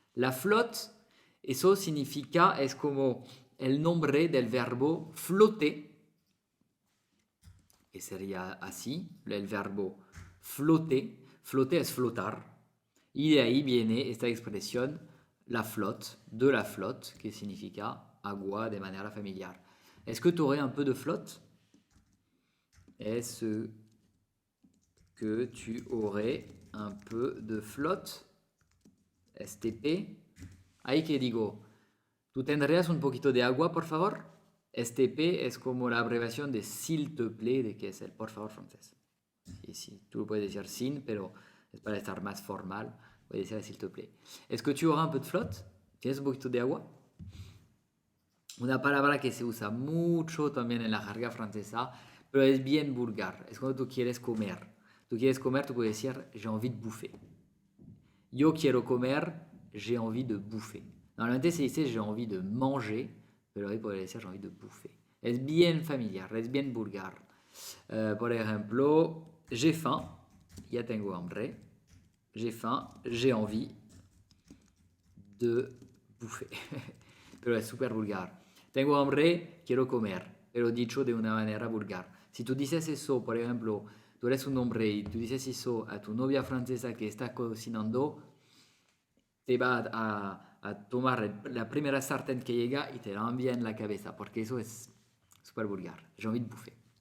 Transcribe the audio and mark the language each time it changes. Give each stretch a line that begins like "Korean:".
Spanish: La flotte, eso significa, es como el nombre del verbo flotter, que sería así, el verbo flotter. Flotter es flotar. Y de ahí viene esta expresión, la flotte, de la flotte, que significa agua de manera familiar.
French: Est-ce que tu aurais un peu de flotte? Est-ce que tu aurais un peu de flotte? STP.
Spanish: Ahí que digo, ¿tú tendrías un poquito de agua, por favor? STP es como la abreviación de s'il te plaît, de que es el por favor francés. Y sí, tú lo puedes decir sin, pero es para estar más formal. Puedes decir s'il te plaît.
French: Est-ce que tu auras un peu de flotte?
Spanish: ¿Tienes un poquito de agua? Una palabra que se usa mucho también en la jerga francesa, pero es bien vulgar. Es cuando tú quieres comer. Tú quieres comer, tú puedes decir
French: j'ai envie de bouffer.
Spanish: Yo quiero comer,
French: j'ai envie de bouffer.
Spanish: Normalmente se dice
French: j'ai envie de manger,
Spanish: pero hoy podría decir j'ai envie de bouffer. Es bien familiar, es bien vulgar. Por ejemplo,
French: j'ai faim,
Spanish: ya tengo hambre.
French: J'ai faim, j'ai envie de bouffer.
Spanish: Pero es súper vulgar. Tengo hambre, quiero comer, pero dicho de una manera vulgar. Si tú dices eso, por ejemplo, tú eres un hombre y tú dices eso a tu novia francesa que está cocinando, te va a tomar la primera sartén que llega y te la envía en la cabeza, porque eso es súper vulgar.
French: J'ai envie de bouffer.